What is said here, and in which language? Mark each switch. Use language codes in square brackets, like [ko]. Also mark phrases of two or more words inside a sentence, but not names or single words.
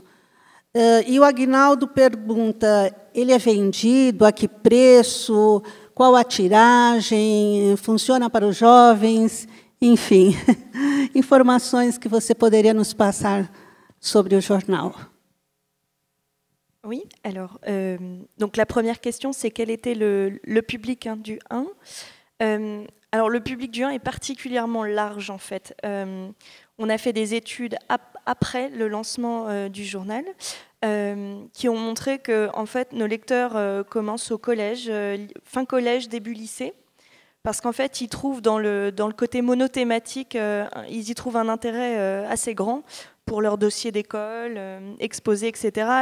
[pt] E o Aguinaldo pergunta, ele é vendido, a que preço, qual a tiragem, funciona para os jovens, enfim, informações que você poderia nos passar sobre o jornal. [fr] Oui, alors, donc la première question, c'est quel était le public du 1. Alors, le public du 1 est particulièrement large, en fait. On a fait des études après le lancement du journal qui ont montré que, en fait, nos lecteurs commencent au collège, fin collège, début lycée, parce qu'en fait, ils trouvent dans le côté monothématique, ils y trouvent un intérêt assez grand pour leur dossier d'école, exposé, etc.